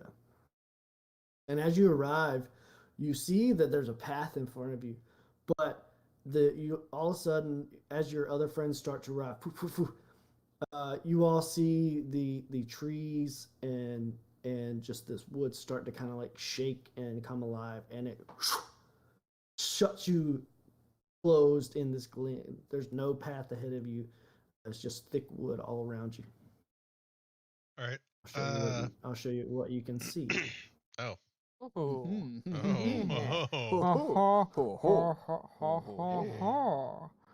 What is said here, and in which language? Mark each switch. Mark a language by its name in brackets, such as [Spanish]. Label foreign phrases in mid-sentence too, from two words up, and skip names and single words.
[English] And as you arrive, you see that there's a path in front of you, but you all of a sudden, as your other friends start to arrive, you all see the trees and just this wood start to kind of like shake and come alive, and it shuts you closed in this glen. There's no path ahead of you. There's just thick wood all around you. All right. I'll show you what you can see. Oh. Ooh. Oh. Ho, Ha ho. ha Ho, ha ho. ha ha Ho, ha ho, ha.